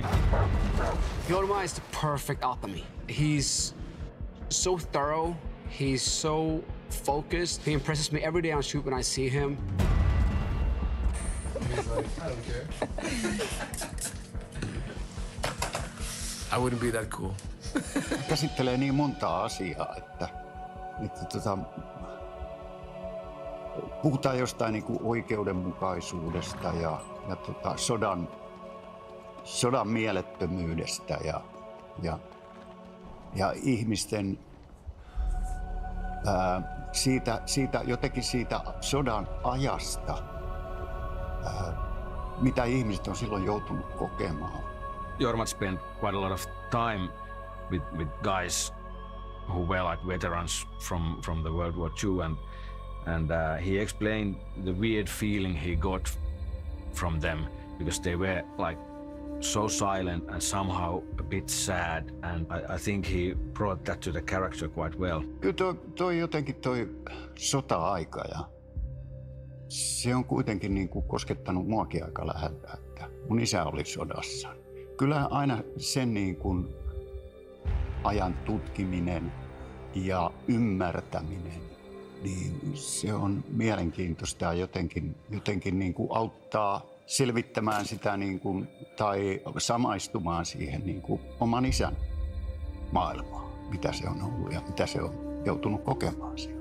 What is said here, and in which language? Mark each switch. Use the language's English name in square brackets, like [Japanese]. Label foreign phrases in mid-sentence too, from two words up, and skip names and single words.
[English] Jorma is the perfect Atomy. He's so thorough, he's so focused. He impresses me every day on shoot when I see him. He's like, I don't care. I wouldn't be that cool. [Finnish] Käsittelee niin montaa asiaa, että puhutaan jostain niin kuin oikeudenmukaisuudesta ja sodan mielettömyydestä ja ihmisten jotenkin siitä sodan ajasta, mitä ihmiset on silloin joutunut kokemaan. [English] Jorma spent quite a lot of time with guys who were like veterans from the World War II, and he explained the weird feeling he got from them because they were like so silent and somehow a bit sad, and I think he brought that to the character quite well. [Finnish] Kyllä toi jotenkin toi sota-aika ja se on kuitenkin niin kuin koskettanut muakin aika läheltä, että mun isä oli sodassa. Kyllä aina sen niin kuin ajan tutkiminen ja ymmärtäminen, niin se on mielenkiintoista ja jotenkin niin kuin auttaa selvittämään sitä niin kuin, tai samaistumaan siihen niin kuin oman isän maailmaan, mitä se on ollut ja mitä se on joutunut kokemaan siellä.